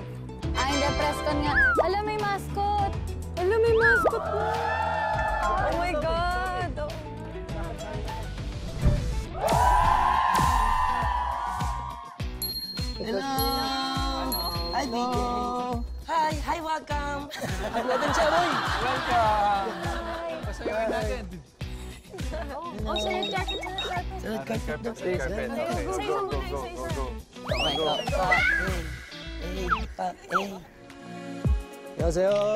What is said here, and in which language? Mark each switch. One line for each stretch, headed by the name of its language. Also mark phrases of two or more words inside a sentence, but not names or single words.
Filipino: Hindi,
English: press con
Filipino: nga. Alam, may mascot. Alam, may mascot na.
English: Oh my God. Hello! Hi, BJ! Hi, welcome!
Filipino: Welcome siya, boy! Welcome! Pasayawan natin. Oh, sa yung jacket na natin. Sunod carpet daw.
English: Stay carpet. Go. Okay,
Korean: 안녕하세요.